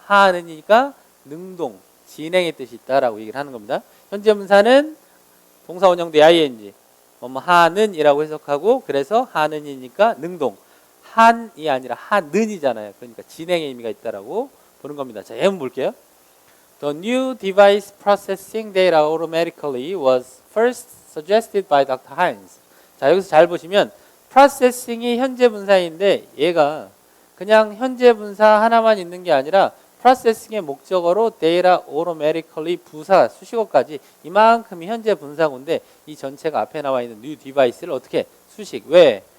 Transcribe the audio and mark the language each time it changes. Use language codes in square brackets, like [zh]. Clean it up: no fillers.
[ko] 하는이니까 능동, 진행의 뜻이 있다라고 얘기를 하는 겁니다. 현재 분사는 동사 원형 뒤에 ing, 하는이라고 해석하고, 그래서 하는이니까 능동, 한이 아니라 하는이잖아요. 그러니까 진행의 의미가 있다라고 보는 겁니다. 자, 예문 볼게요. [en] The new device processing data automatically was first suggested by Dr. Hines. [ko] 자, 여기서 잘 보시면 processing이 현재 분사인데 얘가 그냥 현재 분사 하나만 있는 게 아니라 processing의 목적어로 data automatically 부사 수식어까지 이만큼이 현재 분사구인데 이 전체가 앞에 나와 있는 new device를 어떻게 수식, 왜?